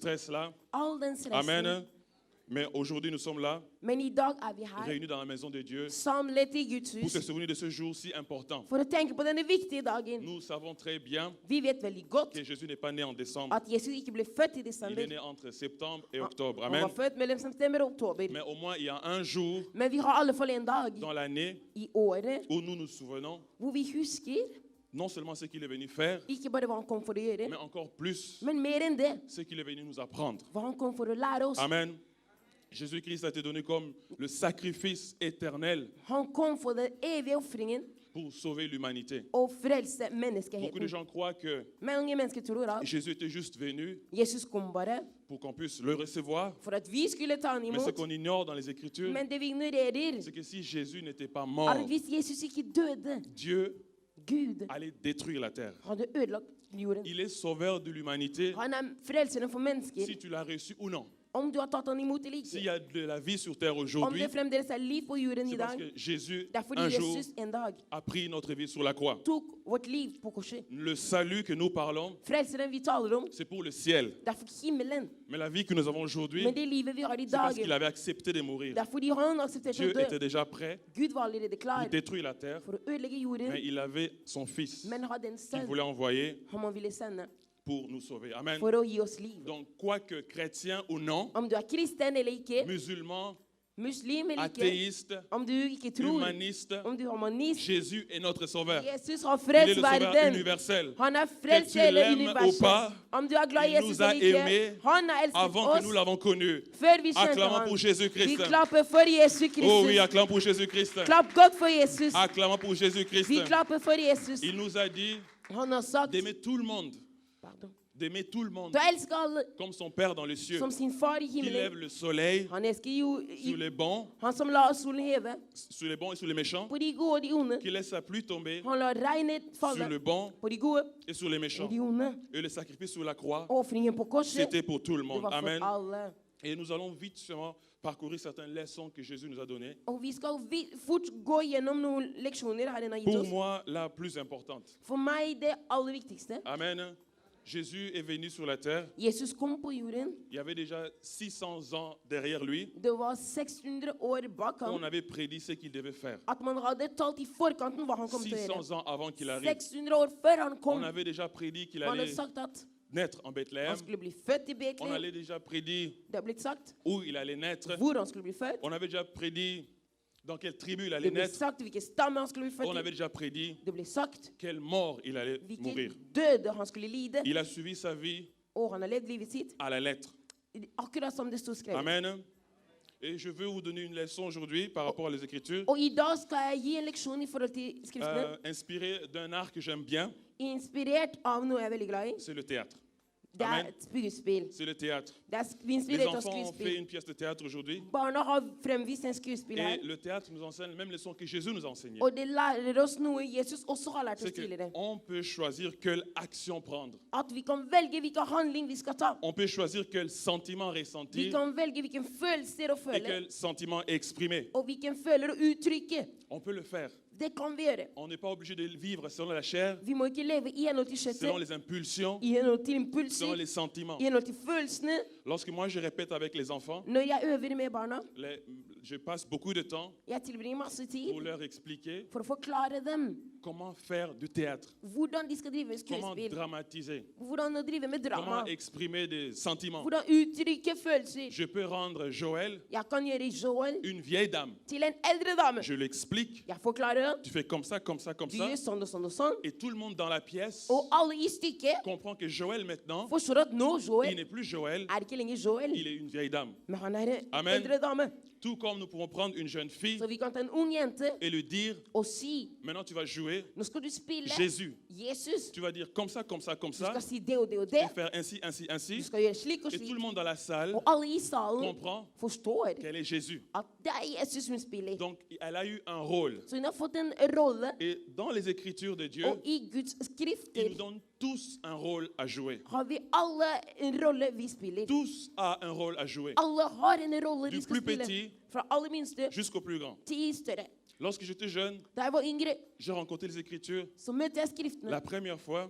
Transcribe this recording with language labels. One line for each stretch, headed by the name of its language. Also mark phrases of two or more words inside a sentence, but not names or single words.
French: stress là.
Norwegian: Al den stressen.
French: Amen. Mais aujourd'hui, nous sommes là,
Norwegian: Men i dag er vi her,
French: réunis dans la maison de Dieu,
Norwegian: samlet i Guds
French: pour se
Norwegian: hus,
French: souvenir de ce jour si important.
Norwegian: for å tenke på denne viktige dagen.
French: Nous savons très bien
Norwegian: Vi vet veldig godt
French: que Jésus n'est pas né en décembre.
Norwegian: at Jesus ikke ble født i
French: Il est
Norwegian: desember.
French: né entre septembre et octobre.
Norwegian: Han
French: Amen.
Norwegian: var født mellom september og oktober.
French: Mais au moins, il y a un jour
Norwegian: Men vi har i alle fall en dag
French: dans l'année
Norwegian: i året
French: où nous nous souvenons
Norwegian: hvor vi husker
French: non seulement ce qu'il est venu faire,
Norwegian: ikke bare hva han kom for å gjøre,
French: mais encore plus
Norwegian: men mer enn det,
French: ce qu'il est venu nous apprendre.
Norwegian: hva han kom for å lære oss.
French: Amen. Jésus-Christ a été donné comme le sacrifice éternel
Norwegian: Han kom for den evige ofringen
French: pour sauver l'humanité.
Norwegian: og frelse
French: Beaucoup de
Norwegian: menneskeheten.
French: gens croient que
Norwegian: Mange mennesker tror at
French: Jésus était juste venu
Norwegian: Jesus kom bare
French: pour qu'on puisse le recevoir.
Norwegian: for at vi skulle ta han
French: Mais ce
Norwegian: imot.
French: qu'on ignore dans les Écritures,
Norwegian: Men det vi ignorerer,
French: c'est que si Jésus n'était pas
Norwegian: er
French: mort,
Norwegian: at hvis Jesus ikke døde,
French: Dieu
Norwegian: Gud
French: allait détruire la terre.
Norwegian: hadde ødelagt jorden.
French: Il est sauveur de l'humanité,
Norwegian: Han er frelseren for mennesker,
French: si tu l'as reçu ou non.
Norwegian: om du har tatt han imot eller
French: S'il
Norwegian: ikke.
French: y a de la vie sur terre
Norwegian: Om
French: aujourd'hui,
Norwegian: det fremdeles er liv på jorden i
French: c'est parce
Norwegian: dag,
French: que Jésus,
Norwegian: det er fordi
French: un jour,
Norwegian: Jesus en dag
French: a pris notre vie sur la croix.
Norwegian: tok vårt liv på korset.
French: Le salut que nous parlons,
Norwegian: Frelseren vi taler om,
French: c'est pour le ciel.
Norwegian: det er for himmelen.
French: Mais la vie que nous avons aujourd'hui,
Norwegian: Men det livet vi har i
French: c'est parce qu'il
Norwegian: dag,
French: avait accepté de mourir.
Norwegian: det er fordi han aksepterte
French: Dieu
Norwegian: å
French: était
Norwegian: dø.
French: déjà prêt
Norwegian: Gud var allerede klar
French: pour détruire la terre,
Norwegian: for å ødelegge jorden,
French: mais il avait son fils
Norwegian: men hadde en
French: qu'il
Norwegian: sønn
French: voulait envoyer
Norwegian: som han ville sende
French: pour nous sauver. Amen.
Norwegian: for å gi oss liv.
French: Donc, quoique chrétien ou non,
Norwegian: Om du er kristen eller ikke,
French: musulman,
Norwegian: muslim eller ikke,
French: athéiste,
Norwegian: om du ikke tror,
French: humaniste,
Norwegian: om du er humanist,
French: Jésus est notre sauveur.
Norwegian: Jesus har
French: Il est
Norwegian: frelst
French: le sauveur
Norwegian: verden.
French: universel.
Norwegian: Han er
French: Que
Norwegian: frelst
French: tu
Norwegian: hele
French: l'aimes ou
Norwegian: universet.
French: pas,
Norwegian: Om du er glad i
French: il
Norwegian: Jesus
French: nous a
Norwegian: eller
French: aimés
Norwegian: ikke, han har elsket
French: avant que nous
Norwegian: oss
French: l'avons connu.
Norwegian: før vi kjente
French: Acclamons
Norwegian: han.
French: pour
Norwegian: Vi
French: Jésus-Christ.
Norwegian: klapper for Jesus
French: Oh oui,
Norwegian: Kristus.
French: acclamons pour Jésus-Christ.
Norwegian: Klapp godt for Jesus.
French: Acclamons pour Jésus-Christ.
Norwegian: Vi klapper for Jesus.
French: Il nous a dit
Norwegian: Han har sagt,
French: d'aimer tout le monde, pardon, d'aimer tout le monde
Norwegian: du elsker alle
French: comme son Père dans les cieux,
Norwegian: som sin far i
French: qui lève
Norwegian: himmelen.
French: le soleil
Norwegian: Han elsker jo
French: sur les bons,
Norwegian: han som lar solen heve
French: sur les bons et sur les méchants,
Norwegian: på de gode og de onde.
French: qui laisse sa pluie tomber
Norwegian: Han lar regnet
French: sur
Norwegian: falle
French: le bon
Norwegian: på de gode
French: et sur les
Norwegian: og
French: méchants.
Norwegian: de onde.
French: Et le sacrifice sur la croix,
Norwegian: Ofringen på korset,
French: c'était pour tout le
Norwegian: det
French: monde.
Norwegian: var
French: Amen.
Norwegian: for alle.
French: Et nous allons vite seulement parcourir certaines leçons que Jésus nous a données.
Norwegian: Og vi skal fort gå gjennom noen leksjoner Herren har gitt
French: Pour
Norwegian: oss.
French: moi, la plus importante.
Norwegian: For meg det aller viktigste.
French: Amen. Jésus est venu sur la terre.
Norwegian: Jesus kom på jorden.
French: Il y avait déjà 600 ans derrière lui.
Norwegian: Det var 600 år bak
French: On
Norwegian: ham.
French: avait prédit ce qu'il devait faire.
Norwegian: At man hadde talt i forkanten hva han kom til å
French: 600
Norwegian: gjøre.
French: ans avant qu'il arrive.
Norwegian: 600 år før han kom.
French: On avait déjà prédit qu'il
Norwegian: Man hadde
French: allait
Norwegian: sagt at
French: naître en Bethléem.
Norwegian: han skulle bli født i
French: On
Norwegian: Betlehem.
French: avait déjà prédit
Norwegian: Det er blitt sagt
French: où il allait naître.
Norwegian: hvor han skulle bli født.
French: On avait déjà prédit dans quelle tribu il
Norwegian: Det
French: allait
Norwegian: ble
French: naître.
Norwegian: sagt hvilken stamme han skulle bli
French: On
Norwegian: født
French: avait
Norwegian: i.
French: déjà prédit
Norwegian: Det ble sagt
French: quelle mort il allait mourir.
Norwegian: hvilken død han skulle lide.
French: Il a suivi sa vie
Norwegian: Og han har levd livet sitt
French: à la lettre.
Norwegian: akkurat som det stod skrevet.
French: Amen. Et je veux vous donner une leçon aujourd'hui par rapport aux Écritures,
Norwegian: Og i dag skal jeg gi en leksjon i forhold til skriftene.
French: inspirée d'un art que j'aime bien,
Norwegian: Inspirert av noe jeg er veldig glad i.
French: c'est le théâtre.
Norwegian: Det er
French: Amen.
Norwegian: et skuespill.
French: C'est le théâtre.
Norwegian: Vi
French: Les
Norwegian: inspirert av
French: enfants ont fait
Norwegian: skuespill.
French: une pièce de théâtre aujourd'hui.
Norwegian: Barna har fremvist en skuespill
French: Et
Norwegian: her.
French: le théâtre nous enseigne la même leçon que Jésus nous a enseignée.
Norwegian: Og det lærer oss noe Jesus også har lært
French: C'est
Norwegian: oss tidligere.
French: qu'on peut choisir quelle action prendre.
Norwegian: At vi kan velge hvilken handling vi skal ta.
French: On peut choisir quel sentiment
Norwegian: Vi
French: ressentir
Norwegian: kan velge hvilken følelser å
French: et
Norwegian: føle.
French: quel sentiment exprimer.
Norwegian: Og hvilken føler å uttrykke.
French: On peut le faire.
Norwegian: Det kan vi gjøre.
French: On n'est pas obligé de vivre selon la chair,
Norwegian: Vi må ikke leve i henhold til
French: selon
Norwegian: kjøttet,
French: les impulsions,
Norwegian: i henhold til
French: selon
Norwegian: impulser,
French: les sentiments.
Norwegian: i henhold til følelsene.
French: Lorsque moi je répète avec les enfants,
Norwegian: Når jeg øver med barna,
French: je passe beaucoup de temps
Norwegian: jeg tilbringer masse tid
French: pour leur expliquer
Norwegian: for å forklare dem
French: comment faire du théâtre,
Norwegian: hvordan de skal drive
French: comment
Norwegian: skuespill,
French: dramatiser,
Norwegian: hvordan å drive med drama,
French: comment exprimer des sentiments.
Norwegian: hvordan uttrykke følelser.
French: Je peux rendre Joël
Norwegian: Jeg kan gjøre Joel
French: une vieille dame.
Norwegian: til en eldre dame.
French: Je l'explique.
Norwegian: Jeg forklarer,
French: Tu fais comme ça, comme ça, comme
Norwegian: du
French: ça.
Norwegian: gjør sånn og sånn og sånn.
French: Et tout le monde dans la pièce
Norwegian: Og alle i stykket
French: comprend que Joël maintenant,
Norwegian: forstår at nå
French: il
Norwegian: Joel
French: n'est plus Joël,
Norwegian: er ikke lenger Joel,
French: il est une vieille dame.
Norwegian: men han er en
French: Amen.
Norwegian: eldre dame.
French: Tout comme nous pourrons prendre une jeune fille
Norwegian: Så vi kan ta en ung jente
French: et lui dire,
Norwegian: og si,
French: maintenant tu vas jouer
Norwegian: nå skal du spille
French: Jésus.
Norwegian: Jesus.
French: Tu vas dire comme ça, comme ça, comme
Norwegian: Du
French: ça.
Norwegian: skal si det og det og det.
French: Et faire ainsi, ainsi,
Norwegian: Du
French: ainsi.
Norwegian: skal gjøre slik og
French: Et tout le
Norwegian: slik.
French: monde dans la salle
Norwegian: Og alle i salen
French: comprend
Norwegian: forstår
French: qu'elle est Jésus.
Norwegian: at det er Jesus som spiller.
French: Donc elle a eu un rôle.
Norwegian: Så hun har fått en rolle,
French: Et dans les Écritures de Dieu,
Norwegian: og i Guds
French: il
Norwegian: skrifter
French: nous donne tous un rôle à jouer.
Norwegian: har vi alle en rolle vi spiller.
French: Tous a un rôle à jouer.
Norwegian: Alle har en rolle
French: Du
Norwegian: de skal
French: plus
Norwegian: spille.
French: petit
Norwegian: Fra aller minste
French: jusqu'au plus grand.
Norwegian: til større.
French: Lorsque j'étais jeune,
Norwegian: Da jeg var yngre,
French: j'ai rencontré les Écritures
Norwegian: så møtte jeg skriftene.
French: la première fois